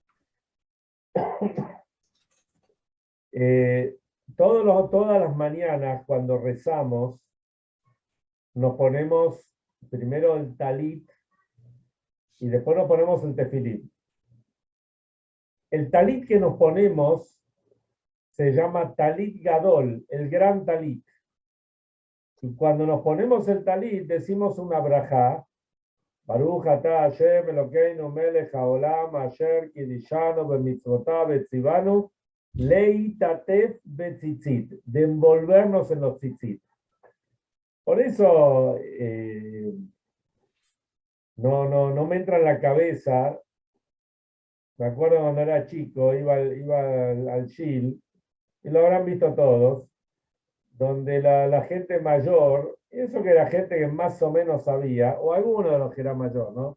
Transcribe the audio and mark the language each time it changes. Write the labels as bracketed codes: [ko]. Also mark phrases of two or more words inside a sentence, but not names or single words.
[es] Todas las mañanas cuando rezamos, nos ponemos primero el talit y después nos ponemos el tefilín. El talit que nos ponemos se llama [he] טלית גדול, [es] el gran talit. Y cuando nos ponemos el talit, decimos una brajá. [he] ברוך אתה השם אלוקינו מלך העולם אשר קדשנו במצוותיו וצונו להתעטף בציצית, [es] de envolvernos en los tzitzit. Por eso no me entra en la cabeza. Me acuerdo cuando era chico, iba al Shil, y lo habrán visto todos, donde la gente mayor, y eso que era gente que más o menos sabía, o alguno de los que era mayor, ¿no?